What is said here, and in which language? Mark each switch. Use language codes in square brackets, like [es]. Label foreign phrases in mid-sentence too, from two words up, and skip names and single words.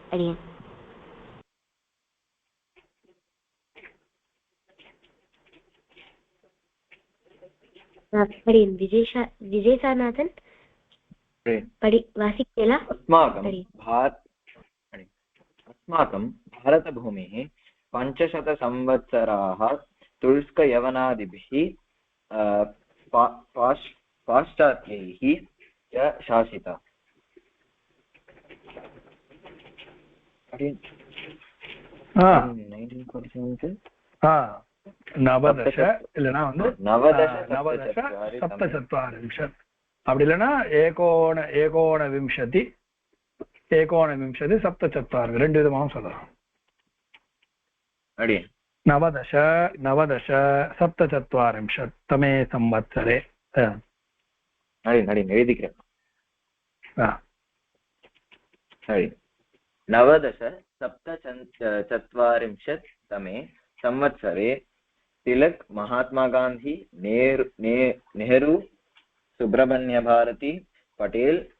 [ta] விஜயசானாதன் வாசிக்கலை. [sa] अस्माकं भारतभूमिः 500 संवत्सराः तुरुष्कयवनादिभिः पाश्चात्यैः च शासिता. [ta] நவதச இல்லைன்னா வந்து 1947 அப்படி இல்லைன்னா ஏகோனவிம்சதி 17 ரெண்டு விதமாகவும் சொல்லலாம். [sa] नवदश 17 तमे संवत्सरे [ta] எழுதிக்கிறேன். [sa] 1947 तमे संवत्सरे तिलक महात्मा गांधी, नेहरू, सुब्रह्मण्य भारती, पटेल